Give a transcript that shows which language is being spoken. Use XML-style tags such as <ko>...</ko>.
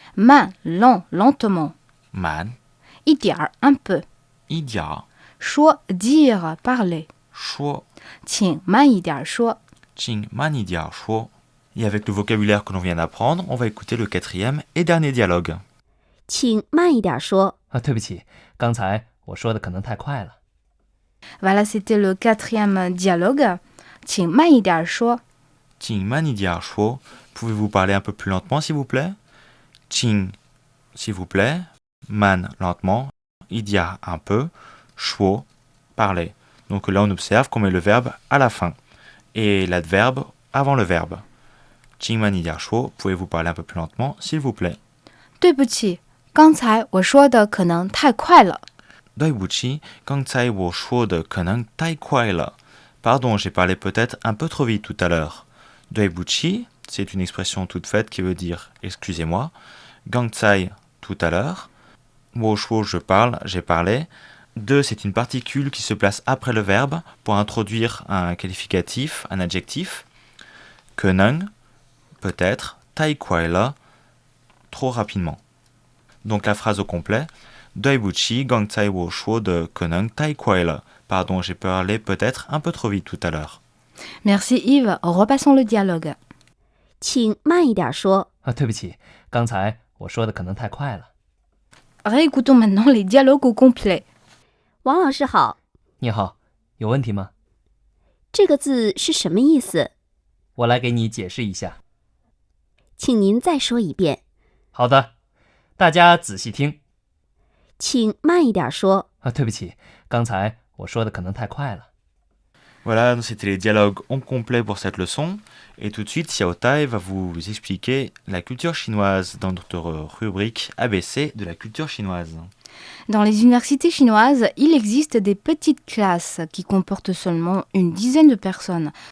<fr>慢 lent, lentement.</fr> <zh>慢</zh> <fr>一点儿 un peu.</fr> <zh>一点</zh> <fr>说 dire, parler.</fr> <zh>说请慢一点说. 请慢一点说.</zh> <fr>Et avec le vocabulaire que l'on vient d'apprendre, on va écouter le 4e et dernier dialogue.</fr> <zh>请慢一点说。对不起，刚才我说的可能太快了。</zh> <fr>Voilà, c'était le 4e dialogue.</fr> <zh>请慢一点说. 请慢一点说.</zh> <fr>Pouvez-vous parler un peu plus lentement, s'il vous plaît? 请 s'il vous plaît. Man, lentement. 一点 un peu. 说 parler. Donc là, on observe qu'on met le verbe à la fin et l'adverbe avant le verbe.</fr> <zh>请慢一点说.</zh> <fr>Pouvez-vous parler un peu plus lentement, s'il vous plaît?</fr> <zh>对不起，刚才我说的可能太快了。对不起，刚才我说的可能太快了.</zh> <fr>Pardon, j'ai parlé peut-être un peu trop vite tout à l'heure. 对不起, c'est une expression toute faite qui veut dire excusez-moi. 刚才 tout à l'heure. 我说 je parle, j'ai parlé. De, c'est une particule qui se place après le verbe pour introduire un qualificatif, un adjectif. 可能, peut-être, 太快了, trop rapidement. Donc la phrase au complet.</fr> <zh>对不起，刚才我说的可能太快了.</zh> <fr>Pardon, j'ai parlé peut-être un peu trop vite tout à l'heure. Merci Yves, repassons le dialogue.</fr> <zh>请慢一点说。对不起，刚才我说的可能太快了。</zh> <fr>Réécoutons maintenant les dialogues au complet.</fr> <zh>王老师好，你好，有问题吗？这个字是什么意思？我来给你解释一下。请您再说一遍。好的，大家仔细听。请慢一点说。对不起，刚才我说的可能太快了。</zh> <fr>Voilà, donc c'était les dialogues en complet pour cette leçon. Et tout de suite, Xiao Tai va vous expliquer la culture chinoise dans notre rubrique ABC de la culture chinoise. Dans les universités chinoises, il existe des petites classes qui comportent seulement une dizaine de personnes.</fr>